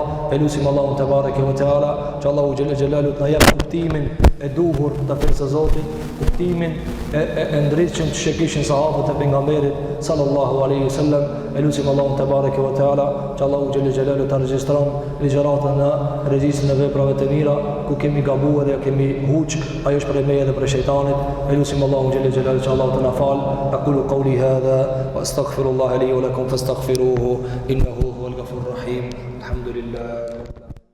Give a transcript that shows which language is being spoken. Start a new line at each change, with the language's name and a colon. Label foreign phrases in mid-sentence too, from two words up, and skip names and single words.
Albanian: Elusim Allahun
Arabic: تبارك وتعالى
Albanian: që Allahu
Arabic: جل جلاله
Albanian: të na jap kuptimin e duhur të fesë e Zotit, kuptimin e ndritshëm që kishin sahabët e pejgamberit
Arabic: صلى الله عليه وسلم.
Albanian: Elusim Allahun
Arabic: تبارك وتعالى
Albanian: që Allahu
Arabic: جل جلاله
Albanian: të regjistron ligjëratën në regjistrin e veprave të mira, ku kemi gabuar dhe kemi huq, ajo është për meje dhe për shejtanit. Elusim Allahun
Arabic: جل جلاله
Albanian: që Allahu të na fal.
Arabic: أقول قولي هذا وأستغفر الله لي ولكم فاستغفروه إنه هو الغفور الرحيم. Alhamdulillah.